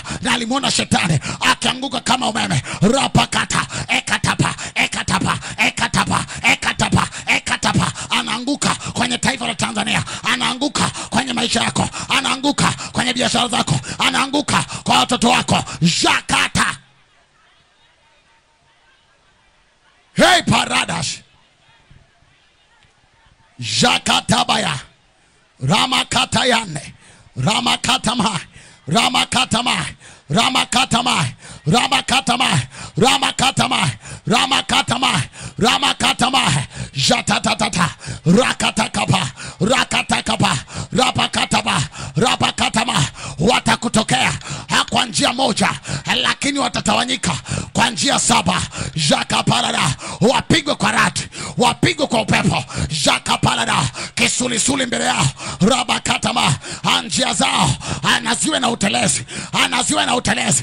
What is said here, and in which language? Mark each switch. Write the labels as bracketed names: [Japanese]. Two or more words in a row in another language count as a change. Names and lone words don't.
[Swahili] Na alimwona shetani akianguka kama umeme. Rapakata ekatapa ekatapa ekatapa ekatapa ekatapa. Anaanguka kwenye taifa la Tanzania, anaanguka kwenye maisha yako, anaanguka kwenye biashara zako, anaanguka kwa watoto wako. Jakata. Hey paradash. Jakatabaya ramakatayane ramakatama ramakatama ramakatama ramakatama ramakatama ramakatama ramakatama jatatatata rakatakapa rakatakapa rapakatama rapakatama. Watakutokea kwa njia moja lakini watatawanyika kwa njia 7. Jakaparada. Wapigwe kwa radi, wapigwe kwa upepo. Jakaparada. Kisulisuli mbele yao. Rabakatama. Njia zao anaziwe na utelezi, anaziwe na utelezi.